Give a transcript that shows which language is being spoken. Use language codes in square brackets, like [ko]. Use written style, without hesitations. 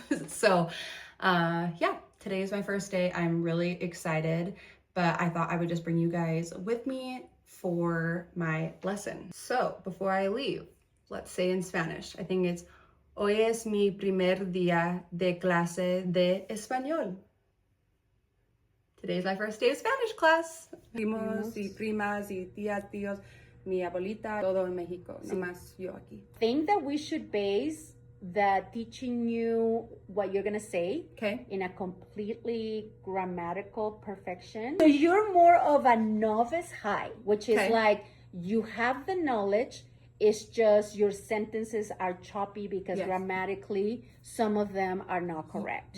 [en] So yeah, today is my first day. I'm really excited, but I thought I would just bring you guys with me for my lesson. So before I leave, let's say in Spanish, I think it's, [es] hoy es mi primer día de clase de español. [en] Today's my first day of Spanish class. [es] Primos y primas y tías, tíos, mi abuelita, todo en México, nomás yo aquí. [en] I think that we should base that teaching you what you're gonna say in a completely grammatical perfection. So you're more of a novice high, which is like you have the knowledge, it's just your sentences are choppy because grammatically some of them are not correct.